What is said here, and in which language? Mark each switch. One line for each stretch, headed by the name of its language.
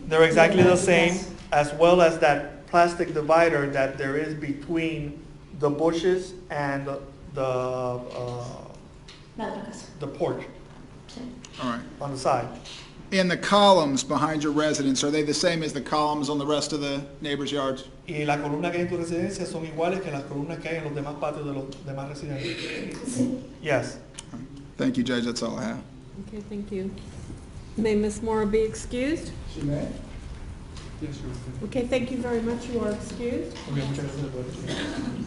English: They're exactly the
Spanish: y
English: same,
Spanish: las-
English: as well as that plastic divider that there is between the bushes and
Spanish: La otra casa.
English: the porch
Spanish: Sí.
English: All right. on the side. And the columns behind your residence, are they the same as the columns on the rest of the neighbors' yards?
Spanish: Y las columnas que hay en tu residencia son iguales que las columnas que hay en los demás patios de los demás residentes.
English: Yes. Thank you, Judge, that's all I have. Okay, thank you. May Ms. Mora be excused? She may? Yes, Your Honor. Okay, thank you very much. You are excused.
Spanish: Okay, muchas gracias.